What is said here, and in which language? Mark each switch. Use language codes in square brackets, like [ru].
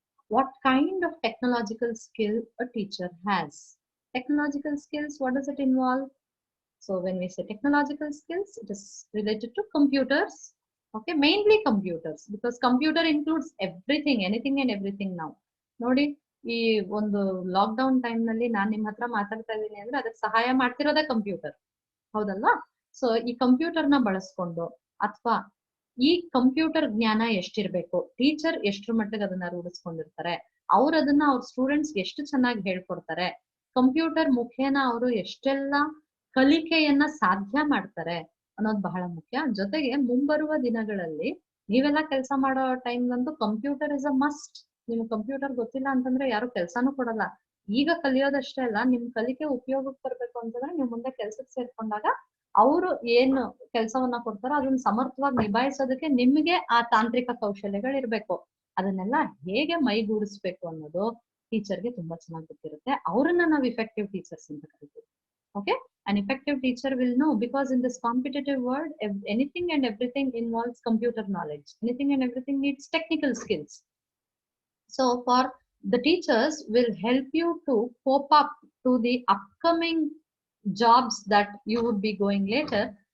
[en] What kind of technological skill a teacher has? Technological skills, what does it involve? So when we say technological skills, it is related to computers. Okay, mainly computers, because computer includes everything, anything and everything now. [kn] ನೋಡಿ, ಈ ಒಂದು lockdown time ನಲ್ಲಿ ನಾನ್ ನಿಮ್ ಹತ್ರ ಮಾತಾಡ್ತಾ ಇದ್ದೀನಿ ಅಂದ್ರೆ ಅದಕ್ಕೆ ಸಹಾಯ ಮಾಡ್ತಿರೋದೇ ಕಂಪ್ಯೂಟರ್, ಹೌದಲ್ವಾ? ಸೊ ಈ ಕಂಪ್ಯೂಟರ್ ನ ಬಳಸ್ಕೊಂಡು, ಅಥವಾ ಈ ಕಂಪ್ಯೂಟರ್ ಜ್ಞಾನ ಎಷ್ಟಿರ್ಬೇಕು, ಟೀಚರ್ ಎಷ್ಟ್ರ ಮಟ್ಟಿಗೆ ಅದನ್ನ ರೂಢಿಸ್ಕೊಂಡಿರ್ತಾರೆ, ಅವ್ರ ಅದನ್ನ ಅವ್ರ ಸ್ಟೂಡೆಂಟ್ಸ್ ಎಷ್ಟು ಚೆನ್ನಾಗಿ ಹೇಳ್ಕೊಡ್ತಾರೆ, ಕಂಪ್ಯೂಟರ್ ಮುಖೇನ ಅವರು ಎಷ್ಟೆಲ್ಲ ಕಲಿಕೆಯನ್ನ ಸಾಧ್ಯ ಮಾಡ್ತಾರೆ ಅನ್ನೋದು ಬಹಳ ಮುಖ್ಯ. ಜೊತೆಗೆ ಮುಂಬರುವ ದಿನಗಳಲ್ಲಿ ನೀವೆಲ್ಲ ಕೆಲಸ ಮಾಡೋ ಟೈಮ್ಗಂತೂ [en] Computer is a must. [kn] ನಿಮ್ಗೆ ಕಂಪ್ಯೂಟರ್ ಗೊತ್ತಿಲ್ಲ ಅಂತಂದ್ರೆ ಯಾರು ಕೆಲ್ಸಾನು ಕೊಡಲ್ಲ. ಈಗ ಕಲಿಯೋದಷ್ಟೇ ಅಲ್ಲ, ನಿಮ್ ಕಲಿಕೆ ಉಪಯೋಗಕ್ಕೆ ಬರ್ಬೇಕು ಅಂತಂದ್ರೆ ನೀವು ಮುಂದೆ ಕೆಲ್ಸಕ್ಕೆ ಸೇರ್ಕೊಂಡಾಗ ಅವರು ಏನು ಕೆಲಸವನ್ನ ಕೊಡ್ತಾರೋ ಅದನ್ನ ಸಮರ್ಥವಾಗಿ ನಿಭಾಯಿಸೋದಕ್ಕೆ ನಿಮ್ಗೆ ಆ ತಾಂತ್ರಿಕ ಕೌಶಲ್ಯಗಳು ಇರ್ಬೇಕು. ಅದನ್ನೆಲ್ಲ ಹೇಗೆ ಮೈಗೂಡಿಸ್ಬೇಕು ಅನ್ನೋದು ಟೀಚರ್ಗೆ ತುಂಬಾ ಚೆನ್ನಾಗಿ ಗೊತ್ತಿರುತ್ತೆ. ಅವ್ರನ್ನ ನಾವು ಇಫೆಕ್ಟಿವ್ ಟೀಚರ್ಸ್ ಅಂತ ಕರಿತೀವಿ. [en] Okay, an effective teacher will know, because in this competitive world, anything and everything involves computer knowledge. Anything and everything needs technical skills. So for the teachers will help you to cope up to the upcoming jobs that you would be going later.